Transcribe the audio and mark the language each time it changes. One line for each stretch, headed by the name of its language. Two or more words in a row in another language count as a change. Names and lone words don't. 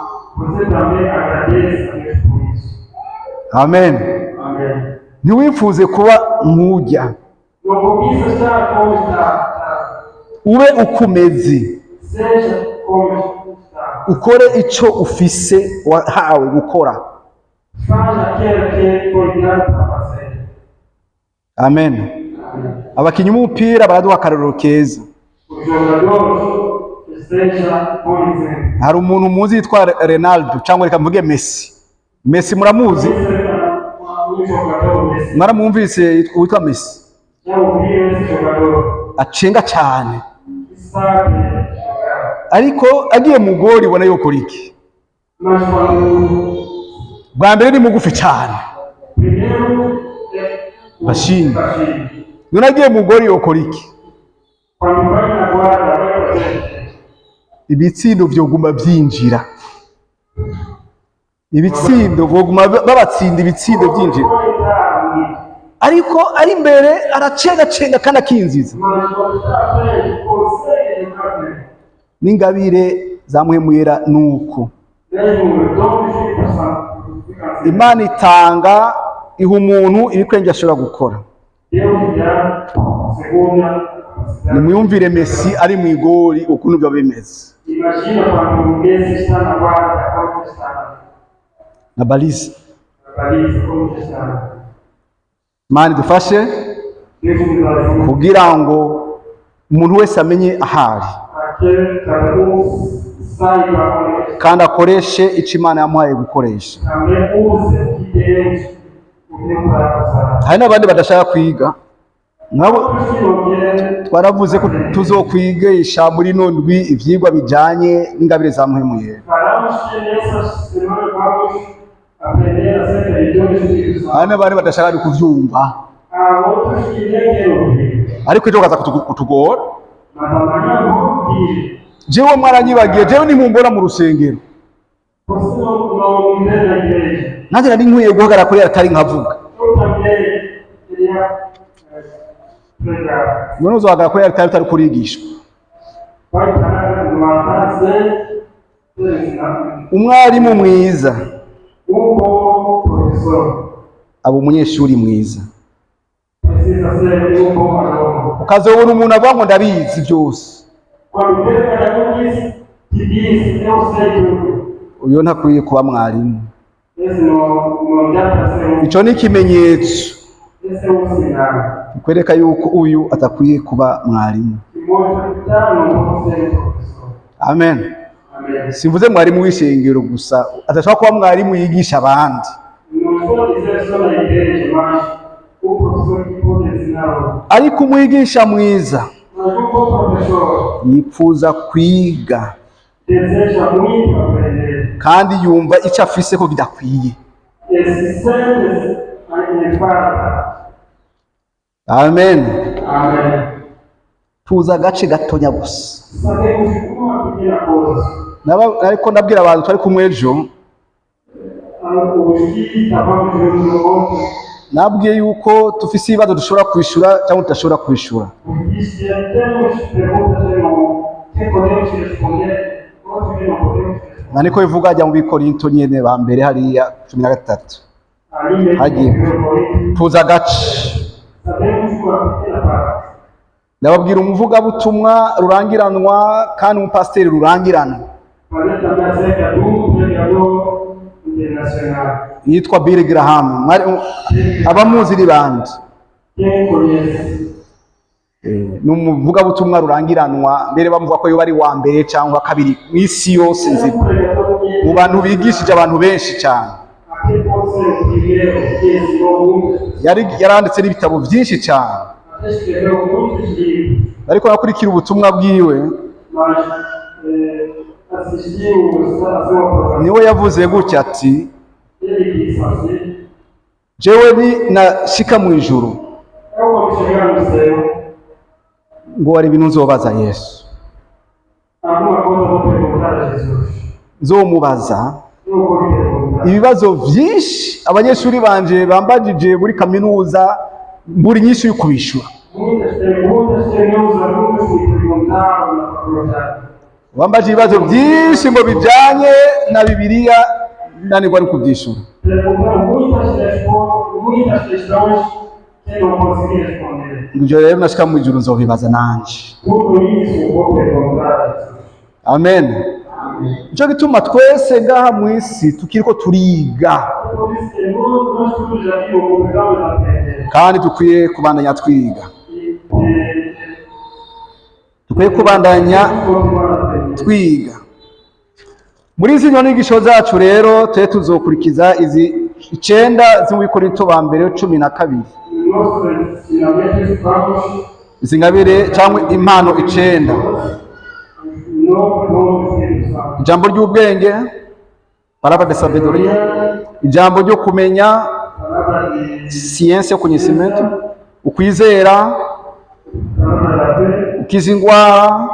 Portuguese: Você também agradece a Deus por isso.
Rundi: Amen.
Portuguese: Amém.
Rundi: Ntiwifuze kuba nk'ujya,
Portuguese: Não cobiça estar como está.
Rundi: ube ukumeze,
Portuguese: Seja como está.
Rundi: ukore ico ufise wahawe gukora.
Portuguese: Faz aquilo que foi dado para fazer.
Rundi: Amen.
Portuguese: Amém.
Rundi: Abakinyi b'umupira baraduha akarorero keza.
Portuguese: Os jogadores que seja bom exemplo.
Rundi: Hari umuntu muzi yitwa Ronaldo cyangwa reka mvuge Messi. Messi muramuzi?
Portuguese: Um jogador desse.
Rundi: Mwaramwumvise witwa Messi?
Portuguese: Já ouviu esse jogador?
Rundi: Acenga cyane,
Portuguese: Que sabe jogar.
Rundi: ariko agiye mu goli ubona yokora iki?
Portuguese: Mas quando
Rundi: Bwa mbere ni mugufi cyane,
Portuguese: primeiro é o baixinho. baixinho.
Rundi: None agiye mu goli yokora iki?
Portuguese: Quando vai na guarda, vai fazer.
Rundi: Ibitsindo vyoguma vyinjira, ibitsindo boguma babatsinda ibitsindo byinjira.
Portuguese: Vai entrar ali.
Rundi: ariko ari imbere aracengacenga kandi akinziza.
Portuguese: mas quando está à frente, consegue entrar bem.
Rundi: N'ingabire za Mpwemu Yera nuko
Portuguese: Mesmo o dom do Espírito Santo, fica assim.
Rundi: Imana itanga iha umuntu ibikwenge ashobora gukora.
Portuguese: Deus dá segundo a capacidade.
Rundi: Nimwumvire Messi ari mu igori ukuntu biba bimeze
Portuguese: Imagina quando o Messi está na guarda, como está na balize. na baliza, como está.
Rundi: Imana idufashe
Portuguese: Deus nos ajuda.
Rundi: kugira ngo umuntu wese amenye ahari
Portuguese: Aquele cada saiba onde está.
Rundi: kandi akoreshe icyo Imana yamuhaye gukoresha.
Portuguese: Também use o que Deus o deu para usar.
Rundi: Hari n'abandi badashaka kwiga nabo
Portuguese: Outros que não querem,
Rundi: twaravuze ko tuzokwigisha muri nondwi ivyigwa bijanye n'ingabire za Mpwemu Yera.
Portuguese: falamos que nessa semana vamos aprender acerca de Deus e Espírito Santo.
Rundi: Hari n'abandi badashaka kuvyumva
Portuguese: Há outros que nem querem ouvir,
Rundi: ariko ejo kaza kutugora.
Portuguese: mas amanhã vão ouvir.
Rundi: Jewe mwaranyibagiye, jewe nimumbona mu rusengero
Portuguese: Você não me vê na igreja.
Rundi: nanjye nari nkwiye guhagarara kuri atari nkavuga.
Portuguese: Eu também queria pregar.
Rundi: None uzohagarara kuri atari utari kurigishwa.
Portuguese: Vai parar no altar sem ensinamento.
Rundi: Umwarimu mwiza
Portuguese: Bom professor
Rundi: aba umunyeshuri mwiza.
Portuguese: precisa ser bom aluno.
Rundi: Ukazobona umuntu avuga ngo ndabizi byose,
Portuguese: Quando vê cada que diz, eu sei tudo.
Rundi: uyo ntakwiye kuba mwarimu.
Portuguese: Esse não dá para ser
Rundi: Ico ni ikimenyetso
Portuguese: esse é sinal.
Rundi: kikwereka yuko uyu atakwiye kuba mwarimu.
Portuguese: Que mostra que já não pode ser professor.
Rundi: Amen.
Portuguese: Amém.
Rundi: Simvuze mwarimu w'ishengero gusa, atashobora kuba mwarimu yigisha abandi.
Portuguese: Não estou dizendo só na igreja, mas o professor que pode ensinar.
Rundi: Ariko umwigisha mwiza
Portuguese: Mas um bom professor
Rundi: yipfuza kwiga
Portuguese: deseja muito aprender.
Rundi: kandi yumva icyo afise ko bidakwiye.
Portuguese: Esse sempre em falta.
Rundi: Amen.
Portuguese: Amém.
Rundi: Tuza agace gatonya gusa.
Portuguese: Sabemos uma pequena coisa.
Rundi: Ariko ndabwira abantu twari kumwe ejo,
Portuguese: Os que estávamos juntos no outro,
Rundi: nabwiye yuko tufise ibibazo dushobora kwishura cyangwa tudashobora kwishura.
Portuguese: porque temos perguntas que podemos responder, outras que não podemos responder.
Rundi: Na niko bivuga ajya mu Bikorinto nyene ba mbere hariya 13.
Portuguese: Ali mesmo,
Rundi: Hagiye.
Portuguese: no Coríntios,
Rundi: Tuza agace.
Portuguese: sabemos uma pequena parte.
Rundi: Ndababwira umuvugabutumwa rurangiranwa kandi umupasiteri rurangiranwa
Portuguese: Falei também acerca do pregador internacional.
Rundi: yitwa Billy Graham. Abamuzi ni bande?
Portuguese: Quem conhece?
Rundi: Ni umuvugabutumwa rurangiranwa, mbere bamuvuga ko yoba ari wa mbere cyangwa kabiri mu isi yose
Portuguese: É
Rundi: nzima,
Portuguese: um pregador que
Rundi: mu bantu bigishije abantu benshi cyane.
Portuguese: aqui pode ser o primeiro que ensinou muitos.
Rundi: Yaranditse n'ibitabo byinshi cyane,
Portuguese: Até escreveu muitos livros,
Rundi: ariko nakurikira ubutumwa bwiwe
Portuguese: mas assistiu a sua programação.
Rundi: niwe yavuze gutya ati,
Portuguese: Ele quis fazer.
Rundi: jewe ni nashika mu ijuru
Portuguese: Eu vou chegar no céu.
Rundi: ngo hari ibintu nzobaza Yesu,
Portuguese: Alguma coisa eu vou perguntar a Jesus.
Rundi: nzomubaza
Portuguese: Eu vou me perguntar.
Rundi: ibibazo byinshi abanyeshuri banje bambajije muri kaminuza mburi nyinshi yo kubishura.
Portuguese: Muitas perguntas que meus alunos me perguntaram na faculdade.
Rundi: Bambajije ibibazo byinshi ngo bijanye na Bibiliya nanirwa ari kubyishura.
Portuguese: Perguntaram muitas questões que não consegui responder.
Rundi: Ibyo rero nashika mu ijuru nzobibaza nanje.
Portuguese: Tudo isso eu vou perguntar a Jesus.
Rundi: Amen.
Portuguese: Amém.
Rundi: Nico gituma twese ngaha mu isi tukiriko turiga
Portuguese: Por isso que nós todos aqui obrigamos a aprender.
Rundi: kandi dukwiye kubandanya twiga,
Portuguese: E
Rundi: dukwiye kubandanya
Portuguese: continuar a aprender.
Rundi: twiga. Muri zino nyigisho zacu rero twe tuzokurikiza izi 9 zo mu Bikorinto ba mbere 12,
Portuguese: Nossos ensinamentos vamos
Rundi: izi ngabire cyangwa impano 9:
Portuguese: no dom do Espírito Santo.
Rundi: ijambo ry'ubwenge,
Portuguese: palavra de sabedoria,
Rundi: ijambo ryo kumenya,
Portuguese: Palavra de ciência, conhecimento, ukwizera, palavra da fé,
Rundi: ukiza indwara,